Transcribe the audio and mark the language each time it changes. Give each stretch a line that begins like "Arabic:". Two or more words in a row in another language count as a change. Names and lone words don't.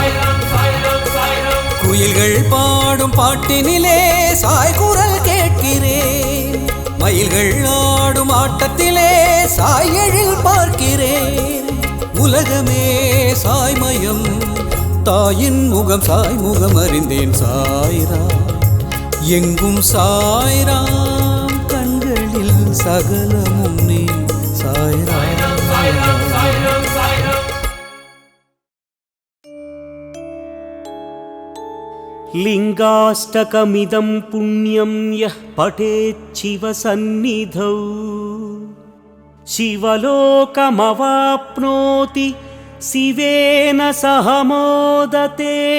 Tamil: குயில்கள் பாடும் பாட்டினிலே சாய் குரல் கேட்கிறேன் மயில்கள் ஆடும் ஆட்டத்திலே சாய் எழில் பார்க்கிறேன் உலகமே சாய்மயம் தாயின் முகம் சாய் முகம் அறிந்தேன் சாய்ராம் எங்கும் சாய்ராம் கண்களில் சகலமும் நீ சாய்ராம்
Sanskrit: लिङ्गाष्टकमिदं पुण्यं यः पठेत् शिवसन्निधौ शिवलोकमवाप्नोति शिवेन सह मोदते